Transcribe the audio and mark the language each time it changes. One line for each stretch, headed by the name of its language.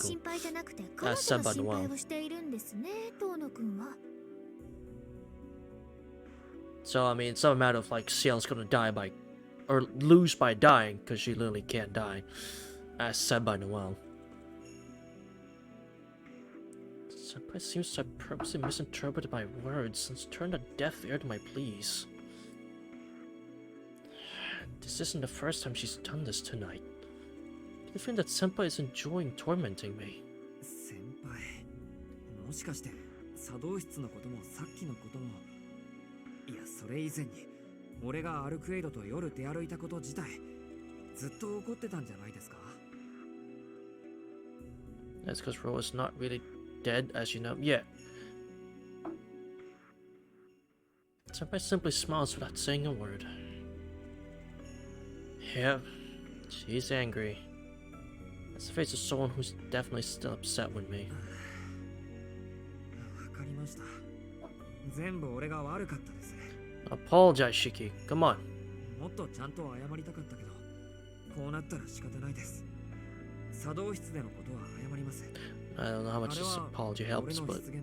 Japanese: 心配じゃなくて、彼女の心配をしているんですね、遠野くんは。
English: So, I mean, it's not a matter of, like, Ciel's gonna die by... or lose by dying, because she literally can't die. As said by Noel. Senpai seems to have purposely misinterpreted my words and turned a deaf ear to my pleas. This isn't the first time she's done this tonight. I think that Senpai is enjoying tormenting me.
Japanese: 先輩、もしかして作動室のこともさっきのことも、いやそれ以前に俺がアルクエイドと夜出歩いたこと自体ずっと怒ってたんじゃないですか?
English: That's because Ro is not really dead, as you know. Yeah. Senpai simply smiles without saying a word. Yeah, she's angry. That's the face of someone who's definitely still upset with me.
Japanese: わかりました。全部俺が悪かったです。
English: Apologize, Shiki. Come on.
Japanese: もっとちゃんと謝りたかったけど、こうなったら仕方ないです。作動室でのことは謝ります。
English: I don't know how much this apology helps, but...